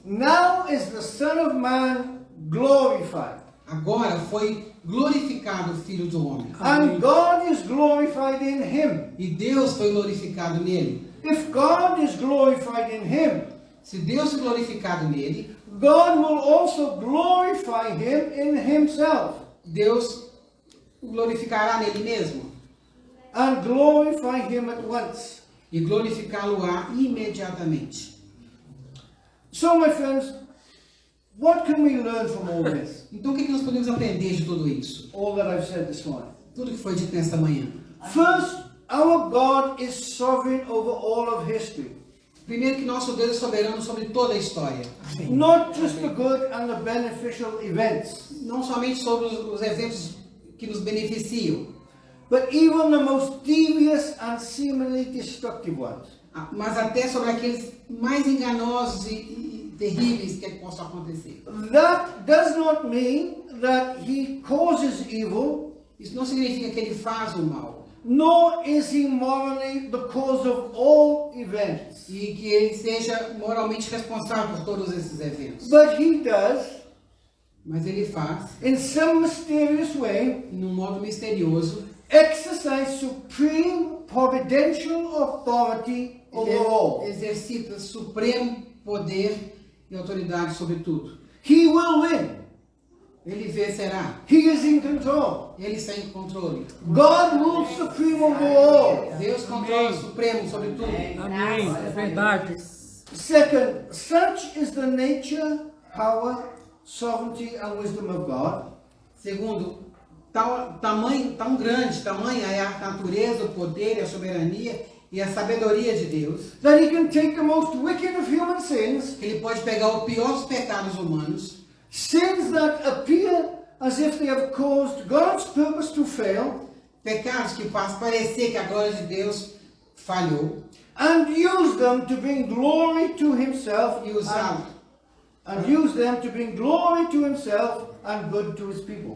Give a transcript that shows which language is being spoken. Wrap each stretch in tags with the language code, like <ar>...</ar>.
<en>now is the Son of Man glorified,</en> <pt>agora foi glorificado o Filho do Homem.</pt> <en>and God is glorified in him.</en> <pt>E Deus foi glorificado nele.</pt> <en>If God is glorified in him,</en> <pt>Se Deus foi glorificado nele,</pt> <en>God will also glorify him in himself,</en> <pt>Deus o glorificará nele mesmo.</pt> <en>and glorify him at once.</en> <pt>E glorificá-lo-á imediatamente.</pt> <en>So, my friends, what can we learn from all this?</en> <pt>Então o que nós podemos aprender de tudo isso?</pt> <en>All that I've said this morning.</en> <pt>Tudo que foi dito nesta manhã.</pt> <en>First, our God is sovereign over all of history.</en> <pt>Primeiro que nosso Deus é soberano sobre toda a história.</pt> <en>Not just the good and the beneficial events,</en> <pt>Não somente sobre os eventos que nos beneficiam,</pt> <en>but even the most devious and seemingly destructive ones.</en> <pt>mas até sobre aqueles mais enganosos e terríveis que possam acontecer.</pt> <en>That does not mean that he causes evil,</en> <pt>Isso não significa que ele faz o mal,</pt> <en>nor is he morally the cause of all events.</en> <pt>e que ele seja moralmente responsável por todos esses eventos.</pt> <en>But he does,</en> <pt>Mas ele faz,</pt> <en>in some mysterious way,</en> <pt>num modo misterioso,</pt> <en>exercise supreme providential authority over all.</en> <pt>ele exercita supremo poder e autoridade sobre tudo.</pt> <en>He will win.</en> <pt>Ele vencerá.</pt> <en>He is in control.</en> <pt>Ele está em controle.</pt> <en>God rules supreme over all.</en> <pt>Deus controla supremo sobre tudo. Amém. É verdade.</pt> <en>Second, such is the nature, power, sovereignty and wisdom of God,</en> <pt>Segundo, tão grande, tamanha é a natureza, o poder, a soberania e a sabedoria de Deus,</pt> <en>that he can take the most wicked of human sins,</en> <pt>que ele pode pegar o pior dos pecados humanos,</pt> <en>sins that appear as if they have caused God's purpose to fail,</en> <pt>pecados que faz parecer que a glória de Deus falhou,</pt> <en>and use them to bring glory to himself</en> <pt>e usá-lo</pt> <en>and use them to bring glory to himself and good to his people.</en>